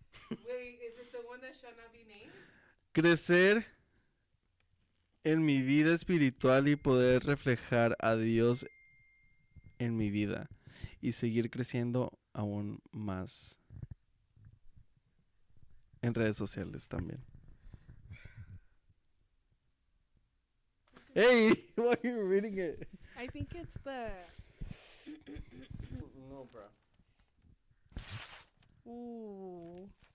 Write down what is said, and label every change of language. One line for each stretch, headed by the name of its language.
English: Wait, is it the one that shall not be named?
Spanish: Crecer en mi vida espiritual y poder reflejar a Dios en mi vida y seguir creciendo aún más en redes sociales también.
English: Hey, why are you reading it? I think it's the. No, bro. Ooh.